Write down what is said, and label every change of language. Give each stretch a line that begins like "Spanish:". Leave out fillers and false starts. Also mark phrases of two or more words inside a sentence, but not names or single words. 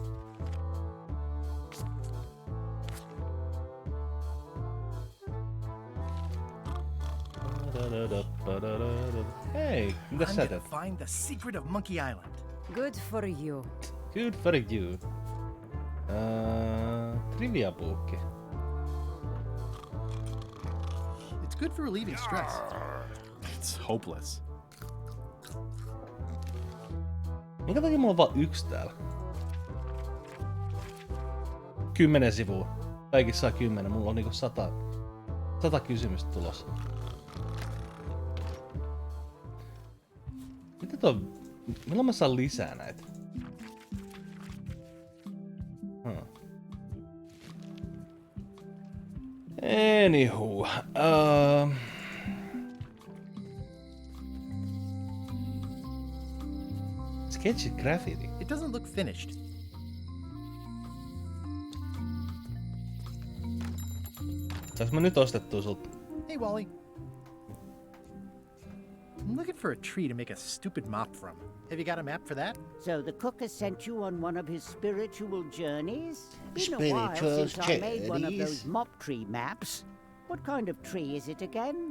Finnish: Hey, mitä
English: I'm
Finnish: sä
English: gonna
Finnish: teet?
English: find the secret of Monkey Island. Good for you. Good for you. Trivia-buukki. It's good for relieving stress. It's hopeless.
Finnish: Minkä takia mulla on vaan yksi täällä? 10 sivua. Kaikissa saa 10. Mulla on niinku 100 kysymystä tulossa. Mitä tuo... Milloin mä saan lisää näitä?
English: Anywho. Sketchy graffiti. It doesn't look finished.
Finnish: Saanko mä nyt ostettua sulta?
English: Hey, Wally. I'm looking for a tree to make a stupid mop from. Have you got a map for that? So the cook has sent you on one of his spiritual journeys? Been a while Spiritual since I made one of journeys? those mop tree maps. What kind of tree is it again?